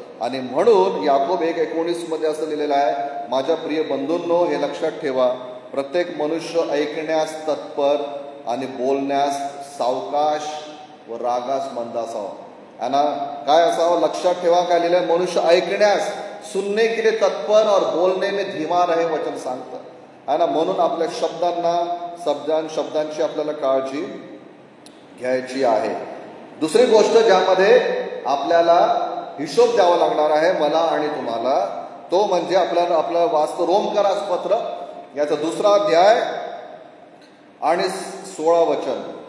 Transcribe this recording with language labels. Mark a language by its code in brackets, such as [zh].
[mr] आणि म्हणून याकोब 1:19 मध्ये असं लिहिलेलं आहे, माझ्या प्रिय बंधूंनो हे लक्षात ठेवा, प्रत्येक मनुष्य ऐकण्यास तत्पर आणि बोलण्यास सावकाश व रागास मंद असावा. आणि काय असावं लक्षात ठेवा, काय लिहिलंय? मनुष्य ऐकण्यास, [hi] सुनने के लिए तत्पर और बोलने में धीमा रहे, [mr] वचन सांगतं. आणि म्हणून आपल्या शब्दांची आपल्याला काळजी घ्यायची आहे. दुसरी गोष्ट ज्यामध्ये आपल्याला हिशोब द्यावा लागणार आहे मला आणि तुम्हाला, तो म्हणजे आपलं वाचतो रोमकरास पत्र याचा 2रा अध्याय आणि 16 वचन.